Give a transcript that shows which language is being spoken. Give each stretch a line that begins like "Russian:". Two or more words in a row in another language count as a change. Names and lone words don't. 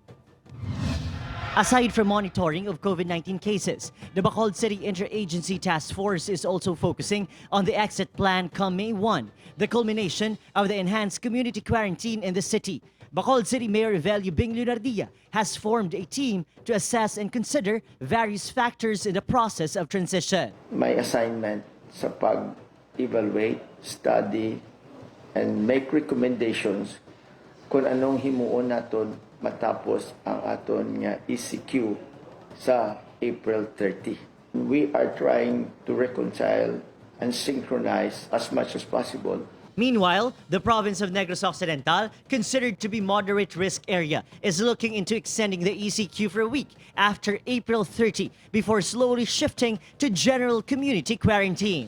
English: Aside from monitoring of COVID-19 cases, the Bacolod City Interagency Task Force is also focusing on the exit plan come May 1, the culmination of the enhanced community quarantine in the city. Bacolod City Mayor Evelio Bing Lunardia has formed a team to assess and consider various factors in the process of transition. My assignment
Hiligaynon: sa pag-evaluate,
English: study, and make recommendations
Hiligaynon: kung anong himuon naton matapos ang aton nga ECQ sa April 30.
English: We are trying to reconcile and synchronize as much as possible. Meanwhile, the province of Negros Occidental, considered to be moderate risk area, is looking into extending the ECQ for a week after April 30 before slowly shifting to general community quarantine.